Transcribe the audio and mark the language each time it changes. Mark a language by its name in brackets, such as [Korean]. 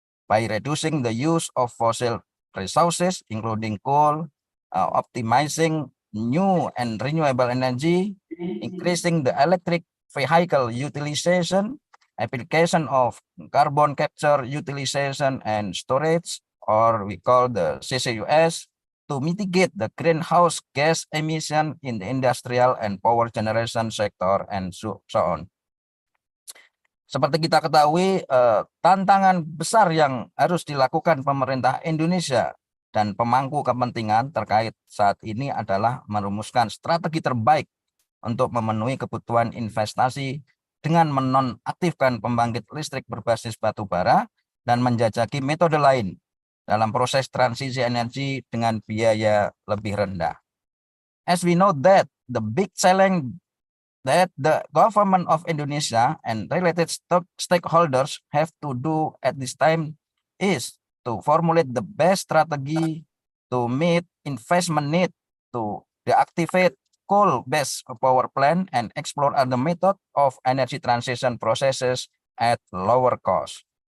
[English] by reducing the use of fossil resources, including coal, optimizing new and renewable energy, increasing the electric vehicle utilization, application of carbon capture utilization and storage, or we call the CCUS, to mitigate the greenhouse gas emission in the industrial and power generation sector, and so on. [Indonesian] Seperti kita ketahui, tantangan besar yang harus dilakukan pemerintah Indonesia dan pemangku kepentingan terkait saat ini adalah merumuskan strategi terbaik untuk memenuhi kebutuhan investasi dengan menonaktifkan pembangkit listrik berbasis batu bara dan menjajaki metode lain dalam proses transisi energi dengan biaya lebih rendah. [English] As we know that the big challenge that the government of Indonesia and related stakeholders have to do at this time is to formulate the best strategy to meet investment need to deactivate coal-based power plant and explore other methods of energy transition processes at lower cost.